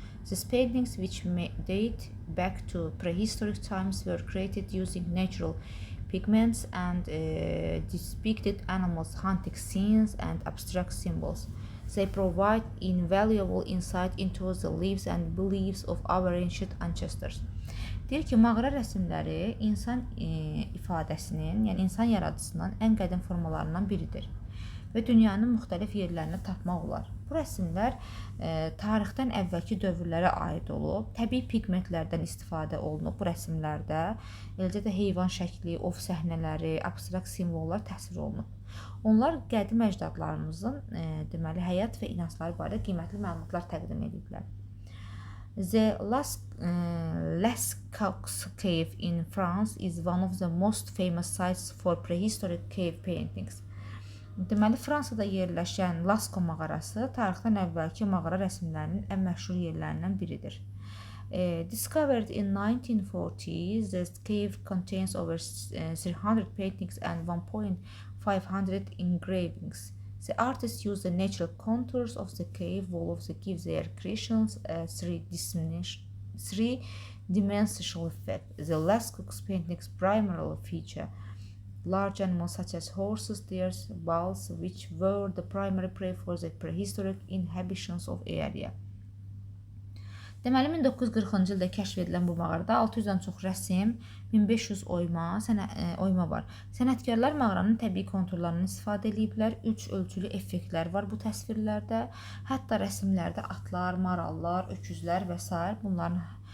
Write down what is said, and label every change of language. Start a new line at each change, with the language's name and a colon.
English: These paintings, which may date back to prehistoric times, were created using natural pigments and depicted animals, hunting scenes, and abstract symbols. They provide invaluable insight into the lives and beliefs of our ancient ancestors.
Azerbaijani: Deyir ki, mağara rəsmləri insan ifadəsinin, yəni insan yaradıcısının ən qədim formalarından biridir və dünyanın müxtəlif yerlərini tapmaq olar. Bu rəsmlər tarixdən əvvəlki dövrlərə aid olub, təbii pigmentlərdən istifadə olunub bu rəsmlərdə, eləcə də heyvan şəkli, ov səhnələri, abstrakt simvollar təsvir olunub. Onlar qədim əcdadlarımızın deməli həyat və inancları barədə qiymətli məlumatlar təqdim ediblər.
English: The Lascaux Cave in France is one of the most famous sites for prehistoric cave paintings.
Azerbaijani: Deməli, Fransada yerləşən Lascaux mağarası tarixdən əvvəlki mağara rəsmlərinin ən məşhur yerlərindən biridir.
English: Discovered in 1940, the cave contains over 300 paintings and 1,500 engravings. The artists use the natural contours of the cave walls to give their creations a three-dimensional effect. The Lascaux paintings primarily feature large animals such as horses, deers, bulls, which were the primary prey for the prehistoric inhabitants of the area.
Azerbaijani: Deməli, 1940-cı ildə kəşf edilən bu mağarada 600-dən çox rəsm, 1500 oyma var. Sənətkarlar mağaranın təbii konturlarını istifadə ediblər. 3 ölçülü effektlər var bu təsvirlərdə. Hətta rəsmlərdə atlar, marallar, öküzlər və s.